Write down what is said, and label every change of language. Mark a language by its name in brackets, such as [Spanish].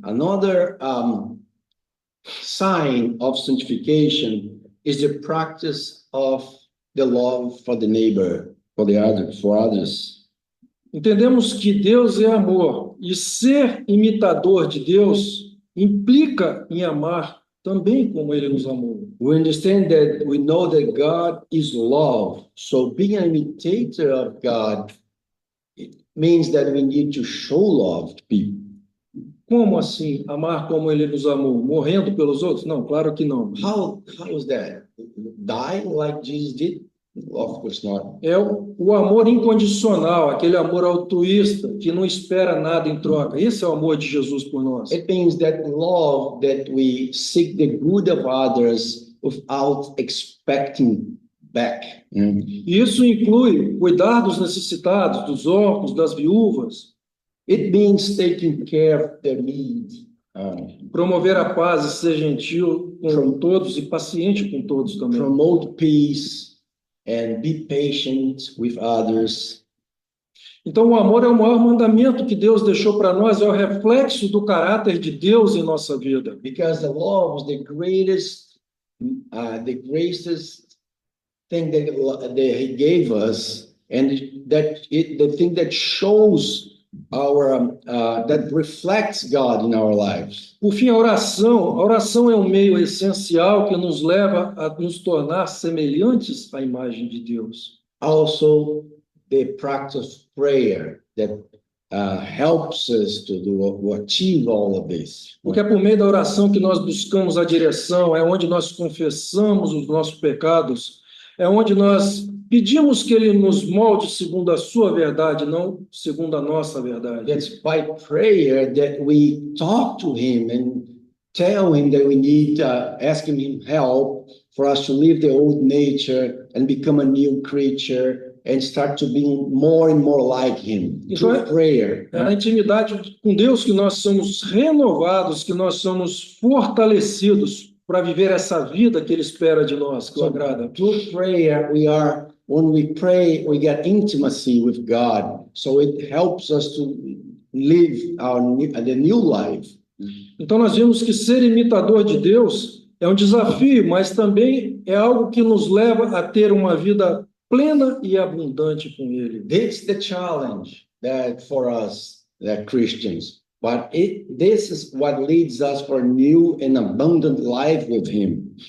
[English] Another sign of sanctification is the practice of the love for the neighbor, for others. [Portuguese] Entendemos que Deus é amor e ser imitador de Deus implica em amar também como Ele nos amou. [English] We understand that we know that God is love. So being an imitator of God, it means that we need to show love to people. [Portuguese] Como assim amar como Ele nos amou? Morrendo pelos outros? Não, claro que não. [English] How is that? Dying like Jesus did? Of course not. [Portuguese] É o amor incondicional, aquele amor altruísta que não espera nada em troca. Esse é o amor de Jesus por nós. [English] It means that love that we seek the good of others without expecting back. [Portuguese] E isso inclui cuidar dos necessitados, dos órfãos, das viúvas, [English] It means taking care of their needs. [Portuguese] promover a paz e ser gentil com todos e paciente com todos também. [English] Promote peace and be patient with others. [Portuguese] Então, o amor é o maior mandamento que Deus deixou para nós, é o reflexo do caráter de Deus em nossa vida. [English] Because the love was the greatest thing that He gave us, and the thing that shows that reflects God in our lives. [Portuguese] Por fim, a oração é um meio essencial que nos leva a nos tornar semelhantes à imagem de Deus. [English] Also, the practice of prayer that helps us to achieve all of this. [Portuguese] Porque é por meio da oração que nós buscamos a direção, é onde nós confessamos os nossos pecados, é onde nós pedimos que Ele nos molde segundo a sua verdade, não segundo a nossa verdade. [English] It's by prayer that we talk to Him and tell Him that we need asking Him help for us to leave the old nature and become a new creature and start to be more and more like Him. Through prayer. [Portuguese] É na intimidade com Deus que nós somos renovados, que nós somos fortalecidos para viver essa vida que Ele espera de nós, que o agrada. [English] Through prayer, when we pray, we get intimacy with God. So it helps us to live the new life. [Portuguese] Então nós vimos que ser imitador de Deus é um desafio, mas também é algo que nos leva a ter uma vida plena e abundante com Ele. [English] This is the challenge for us, Christians. But this is what leads us for a new and abundant life with Him.